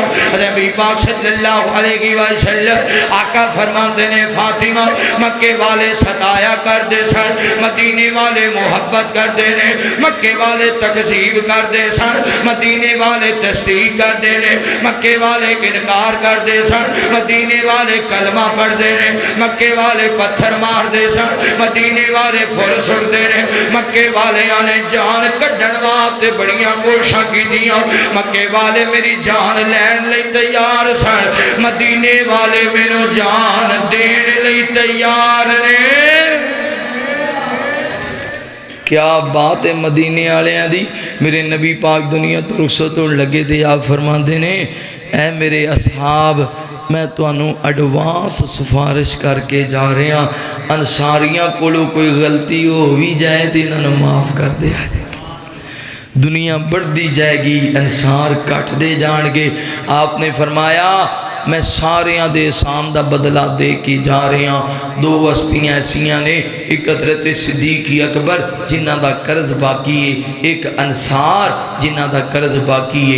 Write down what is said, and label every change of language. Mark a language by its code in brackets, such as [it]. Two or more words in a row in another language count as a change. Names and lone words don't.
[pa] نبی پاک [ar] صلی اللہ علیہ وسلم [pa] آقا فرماتے نے فاطمہ مکے والے ستایا کر دے سن, مدینے والے محبت کر دے نے, مکے والے تکذیب کر دے سن, مدینے والے تصدیق کر دے نے, مکے والے انکار کر دے سن, مدینے والے کلمہ پڑھ دے نے, مکے والے پتھر مار دے سن, مدینے والے پھل سٹ دے نے. مکے والے آنے جان کڈن واسطے بڑیاں کوششاں کیتیاں. مکے والے میری جان لین لئی تیار سن, مدینے والے مینوں جان دین لئی تیار نے. کیا بات ہے مدینے والے دی. میرے نبی پاک دنیا تو رخصت ہونے لگے تھے. آپ فرماندے نے اے میرے اصحاب میں تانوں ایڈوانس سفارش کر کے جا رہے ہاں, انصاریاں کولوں کوئی غلطی ہو بھی جائے تے انہاں نوں معاف کر دیا جائے. دنیا بڑھتی جائے گی, انصار کٹ دے جان گے. آپ نے فرمایا میں سارے دے احسان دا بدلہ دے کے جا رہے ہیں. دو ہستیاں ایسیاں نے, ایک حضرت صدیق اکبر جنہ دا قرض باقی ہے, ایک انصار جنہ دا قرض باقی ہے.